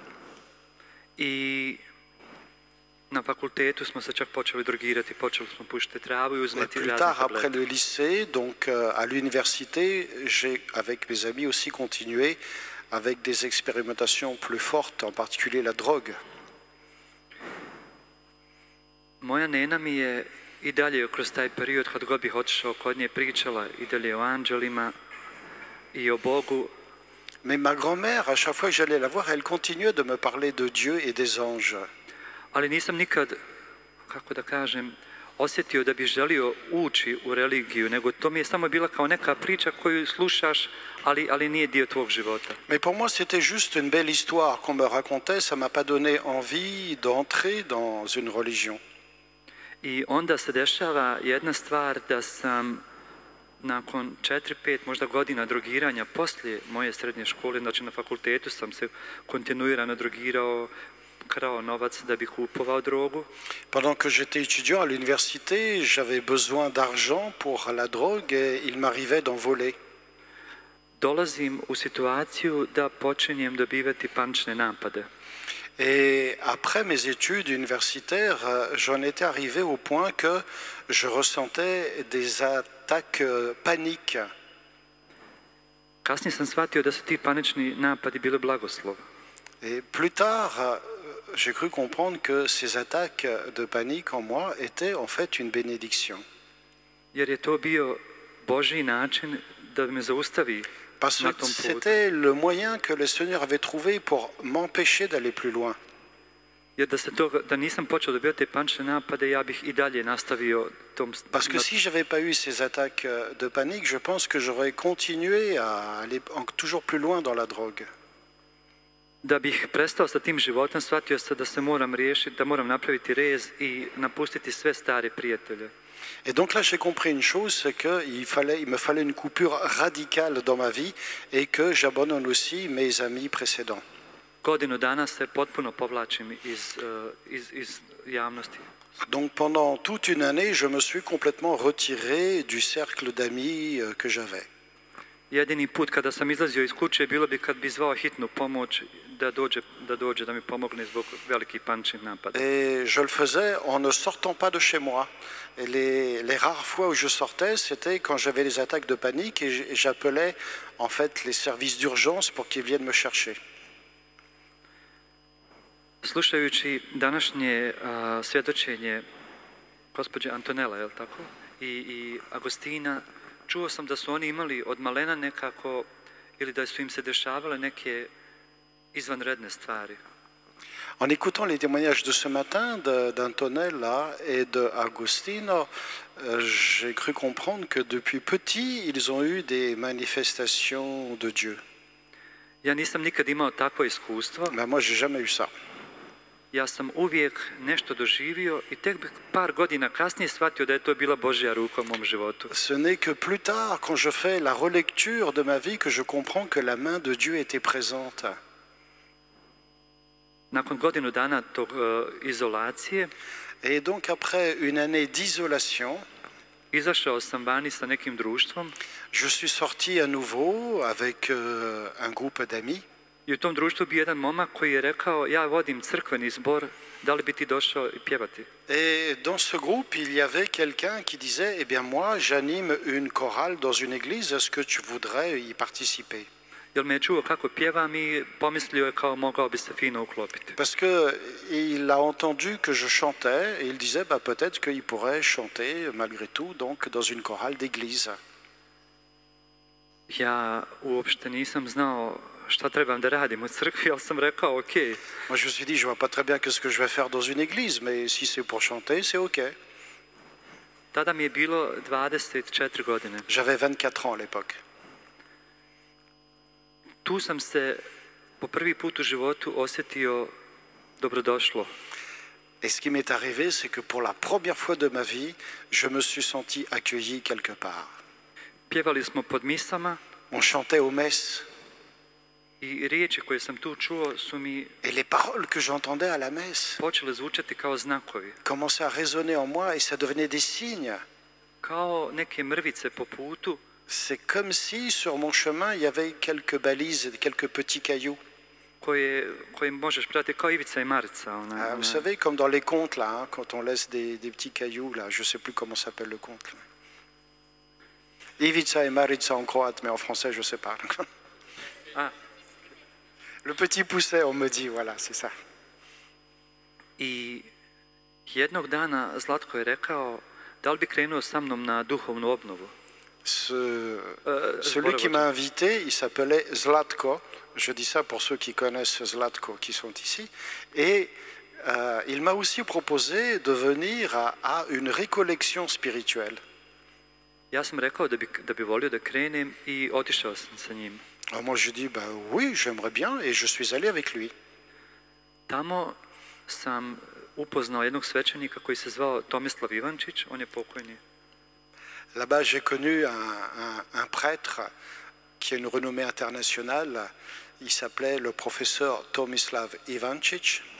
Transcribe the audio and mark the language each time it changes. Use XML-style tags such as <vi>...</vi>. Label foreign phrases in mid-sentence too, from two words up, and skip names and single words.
<hr>I na fakultetu smo se čak počeli drogirati, počeli smo pušiti travu i uzmati razne tablete.</hr> <fr>Plus tard, après le lycée, donc à l'université, j'ai avec mes amis aussi continué avec des expérimentations plus fortes, en particulier la drogue.</fr> <hr>Moja nena mi je i dalje kroz taj period, kad god bih otišao kod nje, pričala i dalje o anđelima i o Bogu.</hr> <fr>Mais ma grand-mère, à chaque fois que j'allais la voir, elle continuait de me parler de Dieu et des anges.</fr> <hr>Ali nisam nikad, kako da kažem, osjetio da bih želio ući u religiju, nego to mi je samo bila kao neka priča koju slušaš, ali nije dio tvog života.</hr> <fr>Mais pour moi, c'était juste une belle histoire qu'on me racontait, ça m'a pas donné envie d'entrer dans une religion.</fr> <hr>I onda se dešava jedna stvar da sam nakon 4-5 možda godina drogiranja poslije moje srednje škole, znači na fakultetu sam se kontinuirano drogirao, krao novac da bih kupovao drogu.</hr> <fr>Pendant que j'étais étudiant à l'université, j'avais besoin d'argent pour la drogue et il m'arrivait d'en voler.</fr> <hr>Dolazim u situaciju da počinjem dobivati panične napade.</hr> <fr>Et après mes études universitaires, j'en étais arrivé au point que je ressentais des attaques paniques.</fr> <hr>Kasnije sam shvatio da su ti panični napadi bili blagoslov.</hr> <fr>Et plus tard, j'ai cru comprendre que ces attaques de panique en moi étaient en fait une bénédiction.</fr> <hr>Jer je to bio Božji način da me zaustavi.</hr> <fr>Parce que c'était le moyen que le Seigneur avait trouvé pour m'empêcher d'aller plus loin. Parce que si je n'avais pas eu ces attaques de panique, je pense que j'aurais continué à aller toujours plus loin dans la drogue.</fr> <hr>Da bih prestao sa tim životom, shvatio sam da se moram riješiti, da moram napraviti rez i napustiti sve stare prijatelje.</hr> <fr>Et donc là, j'ai compris une chose, c'est qu'il me fallait une coupure radicale dans ma vie et que j'abandonne aussi mes amis précédents.</fr> <hr>Godinu dana se potpuno povlačim iz javnosti.</hr> <fr>Donc pendant toute une année, je me suis complètement retiré du cercle d'amis que j'avais.</fr> <hr>Jedini put kada sam izlazio iz kuće bilo bi kad bi zvao hitnu pomoć da dođe da mi pomogne zbog velikih paničnih napada.</hr> <fr>Et je le faisais en ne sortant pas de chez moi. Et les rares fois où je sortais, c'était quand j'avais les attaques de panique et j'appelais en fait les services d'urgence pour qu'ils viennent me chercher.</fr> <hr>Slušajući današnje svjedočenje gospođe Antonella, je li tako? I Agostina, čuo sam da su oni imali od malena nekako ili da su im se dešavale neke izvanredne stvari.</hr> <fr>En écoutant les témoignages de ce matin d'Antonella et d'Agostino, j'ai cru comprendre que depuis petit, ils ont eu des manifestations de Dieu.</fr> <hr>Ja nisam nikad imao takvo iskustvo.</hr> <fr>Ben, moi, j'ai jamais eu ça.</fr> <hr>Ja sam uvijek nešto doživio i tek par godina kasnije shvatio da je to bila Božja ruka u mom životu.</hr> <fr>Ce n'est que plus tard, quand je fais la relecture de ma vie, que je comprends que la main de Dieu était présente.</fr> <hr>Nakon godinu dana tog izolacije,</hr> <fr>Et donc après une année d'isolation,</fr> <hr>izašao sam vani sa nekim društvom</hr> <fr>je suis sorti à nouveau avec un groupe d'amis.</fr> <hr>i u tom društvu bio jedan momak koji je rekao: ja vodim crkveni zbor, da li bi ti došao i pjevati?</hr> <fr>Et dans ce groupe, il y avait quelqu'un qui disait: eh bien moi, j'anime une chorale dans une église, est-ce que tu voudrais y participer?</fr> <hr>Jer me je čuo kako pjevam i pomislio je kao mogao bi se fino uklopiti.</hr> <fr>Parce que il a entendu que je chantais et il disait bah, peut-être qu'il pourrait chanter malgré tout donc dans une chorale d'église.</fr> <hr>Ja uopšte nisam znao šta trebam da radim u crkvi, ali sam rekao ok.</hr> <fr>Moi je me suis dit je vois pas très bien qu'est-ce que je vais faire dans une église, mais si c'est pour chanter, c'est ok.</fr> <hr>Tada mi je bilo 24 godine.</hr> <fr>J'avais 24 ans à l'époque.</fr> <hr>Tu sam se po prvi put u životu osjetio dobrodošlo.</hr> <fr>Et ce qui m'est arrivé, c'est que pour la première fois de ma vie, je me suis senti accueilli quelque part.</fr> <hr>Pjevali smo pod misama</hr> <fr>On chantait aux messes.</fr> <hr>i riječi koje sam tu čuo su mi</hr> <fr>Et les paroles que j'entendais à la messe</fr> <hr>počele zvučati kao znakovi,</hr> <fr>commençaient à résonner en moi et ça devenait des signes.</fr> <hr>kao neke mrvice po putu.</hr> <fr>C'est comme si sur mon chemin, il y avait quelques balises, quelques petits cailloux.</fr> <hr>koje možeš pratiti kao Ivica i Marica.</hr> <fr>Vous savez, comme dans les contes, là, hein, quand on laisse des petits cailloux, là, je ne sais plus comment s'appelle le conte. Là. Ivica et Marica en croate, mais en français, je ne sais pas. Ah. Le petit pousset, on me dit, voilà, c'est ça.</fr> <hr>I jednog dana Zlatko je rekao: da li bi krenuo sa mnom na duhovnu obnovu?</hr> <fr>Celui qui m'a invité, il s'appelait Zlatko. Je dis ça pour ceux qui connaissent Zlatko, qui sont ici. Et il m'a aussi proposé de venir à une récollection spirituelle.</fr> <hr>Ja sam rekao da bi volio da krenem i otišao sam sa njim.</hr> <fr>Alors moi je dis ben oui, j'aimerais bien et je suis allé avec lui.</fr> <hr>Tamo sam upoznao jednog svećenika koji se zvao Tomislav Ivančić, on je pokojni.</hr> <fr>Là-bas, j'ai connu un prêtre qui a une renommée internationale. Il s'appelait le professeur Tomislav Ivančić.</fr>